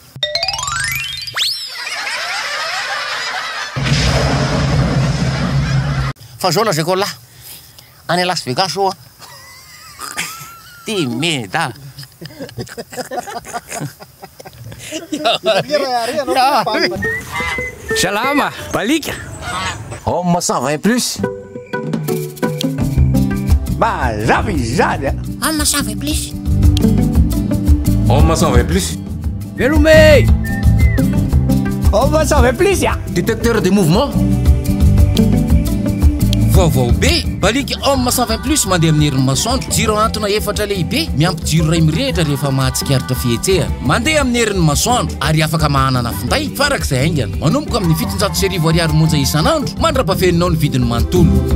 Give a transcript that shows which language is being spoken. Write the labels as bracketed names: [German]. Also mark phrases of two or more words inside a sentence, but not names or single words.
[Malagasy] fa zao la zay koa la any Las Vegas oa ty meda salama balika Homme 120+. Mazava izany a. Homme 120+. Homme 120+. Velome Homme 120+ a. [French] Détecteur de mouvement. [Malagasy] Vaovao be baliky homme 120+ mandeha amin'ny herin'ny masoandro jiro antona efatra lehibe miampy jiro ray mirehitra rehefa mahatsikaritra fihetsehana mandeha amin'ny herin'ny masoandro ary afaka mahanana finday farak'izay aingana manomboka amin'ny 700 ariary monja isan'andro mandrapafeninao ny vidiny manontolo